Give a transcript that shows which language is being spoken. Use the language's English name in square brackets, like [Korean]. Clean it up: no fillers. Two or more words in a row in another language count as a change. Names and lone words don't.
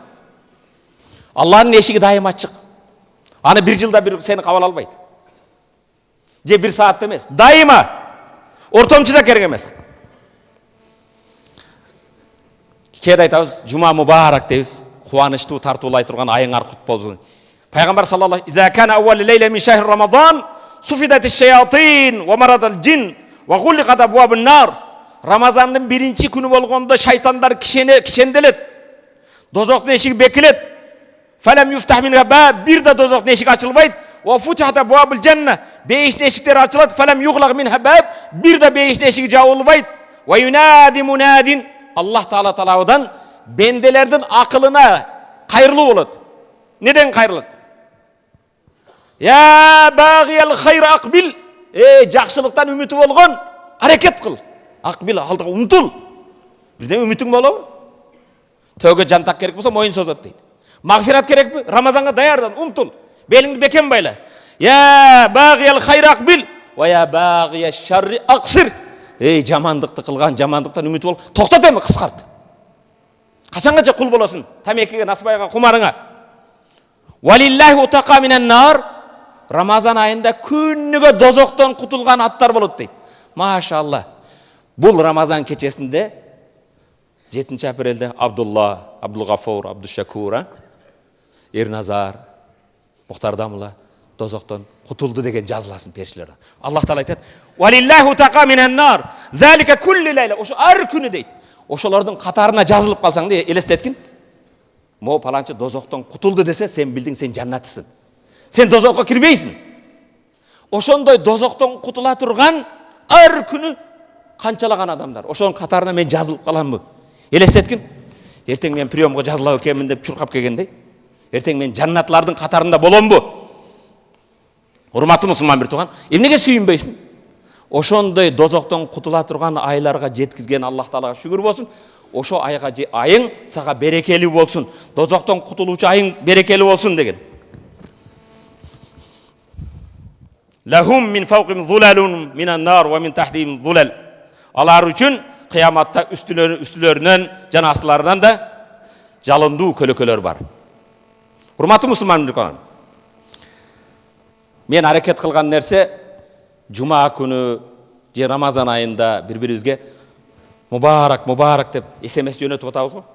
[Kyrgyz] Аллахтын эшиги дайым ачык. Аны бир жылда бир сени кабыл албайт. Же бир саатта эмес, дайыма. Ортомчуда керек эмес. Кээде айтабыз, [Arabic] جمعة مبارك [Kyrgyz] дейбиз. Кубанычтуу, тартуулай турган айыңар кут болсун. [Arabic] Пайгамбар صلى الله عليه إذا كان أول ليلة من شهر رمضان صفدت الشياطين ومردة الجن وغلقت أبواب النار. [Kyrgyz] Рамазандын биринчи күнү болгондо шайтандар кишенделет. Дозоктун эшиги бекилет. [Arabic] فلم يفتح منها باب, [Kyrgyz] бир да дозоктун эшиги ачылбайт. [Arabic] وفتحت أبواب الجنة, [Kyrgyz] бейиштин эшиктери ачылат. [Arabic] فلم يغلق منها باب, [Kyrgyz] бир да бейиштин эшиги жабылбайт. [Arabic] وينادي مناد, [Kyrgyz] Аллах таала талабыдан бенделердин акылына кайрылуу болот. Неден кайрылат? [Arabic] يا باغي الخير أقبل. [Kyrgyz] Жакшылыктан үмүтү болгон, аракет кыл. Акбил, алдыга умтул. Бирден үмүтүң болобу? Төөгө жантак керек болсо моюн созот дейт. Магфират керекпи? Рамазанга даярдан, умтул. Белиңди бекем байла. [Arabic] يا باغي الخير أقبل ويا باغي الشر أقصر. [Kyrgyz] Жамандыкты кылган, жамандыктан үмүтү бол. Токтот эми, кыскарт. Качангаcha кул болосун? Тамекиге, насыбайга, кумарыңа. [Arabic] ولله عتقاء من النار. [Kyrgyz] Рамазан айында күнүгө дозоктон кутулган аттар болот дейт. Машалла. Бул Рамазан кечесинде 7-апрелде Абдулла, Абдулгафур, Абдушакур, Эрназар, Мухтар Дамла дозоктон кутулду деген жазыласын периштелер. Аллах таала айтат: [Arabic] "ولله عتقاء من النار. ذلك كل ليلة." [Kyrgyz] Ошо ар күнү дейт. Ошолордун катарына жазылып калсаң да элестеткин. Мо паланчы дозоктон кутулду десе, сен билдиң, сен жаннаттысың. Сен дозокко кирбейсиң. Ошондой дозоктон кутула турган ар күнү канчалаган адамдар. Ошонун катарына мен жазылып каламбы? Элестеткин. Эртең мен приемго жазылап экенмин деп чуркап келгендей. Эртең мен жаннатлардын катарында боломбу? Урматтуу мусулман бир тууган, эмнеге сүйүнбөйсүң? Ошондой дозоктон кутула турган айларга жеткизген Аллах таалага шүгүр болсун. Ошо айга айың сага берекелүү болсун. Дозоктон кутулуучу айың берекелүү болсун деген. [Arabic] لهم من فوقهم ظلل من النار ومن تحتهم ظلل. [Kyrgyz] Алар үчүн кыяматта үстүлөрүнөн жана астыларынан да жалындуу көлөкөлөр бар. Урматтуу мусулмандар, мен аракет кылган нерсе жума күнү же Рамазан айында бири-бирибизге мубарак деп SMS жөнөтүп атабыз го.